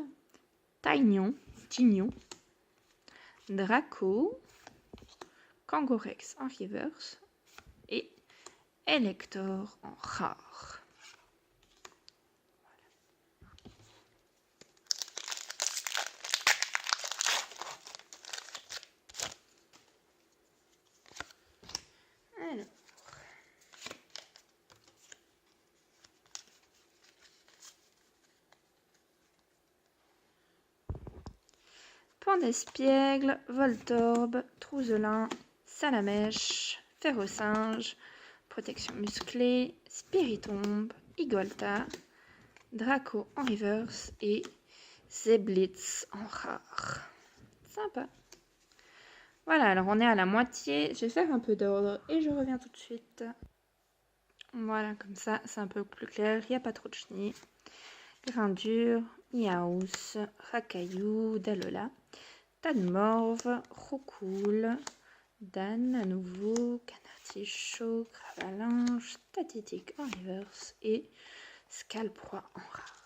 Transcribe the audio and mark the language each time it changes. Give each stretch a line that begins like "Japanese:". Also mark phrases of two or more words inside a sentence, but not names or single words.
French: Tignon, Draco, Kangorex en reverse et Elector en rare. Alors. Pandespiègle, Voltorbe, Trouzelin, Salamèche, Ferrosinge, Protection musclée, Spiritombe, Igolta, Draco en reverse et Zeblitz en rare. Sympa. Voilà, alors on est à la moitié. Je vais faire un peu d'ordre et je reviens tout de suite. Voilà, comme ça, c'est un peu plus clair. Il n'y a pas trop de chenilles. Grindure, Miaus, Rakaillou, Dalola, Tadmorve, Roucoule, Dan à nouveau, Canartichaud, Cravalinge, Statétique en reverse et Scalproie en rare.